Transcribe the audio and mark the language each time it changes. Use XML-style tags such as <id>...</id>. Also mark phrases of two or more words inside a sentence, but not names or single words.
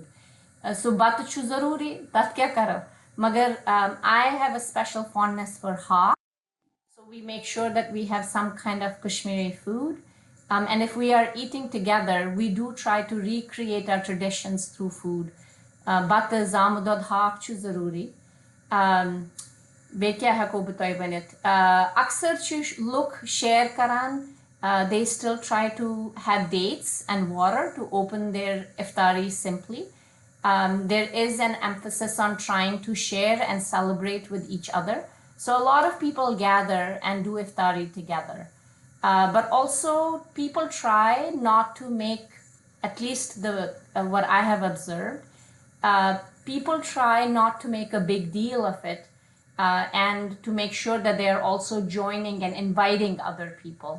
<ks>So bata chu zaruri, tat kya karo?</ks> <en>Magar I have a special fondness for haq. So we make sure that we have some kind of Kashmiri food. And if we are eating together, we do try to recreate our traditions through food.</en> <ks>Bata zamudod haq chu zaruri. بیٚیہِ کیٛاہ ہٮ۪کو بہٕ تۄہہِ ؤنِتھ اکثر چھِ لُکھ شیر کران</ks> <en>they still try to have dates and water to open their iftari simply. There is an emphasis on trying to share and celebrate with each other. So a lot of people gather and do iftari together. But also people try not to make, at least what I have observed, people try not to make a big deal of it and to make sure that they are also joining and inviting other people.</en>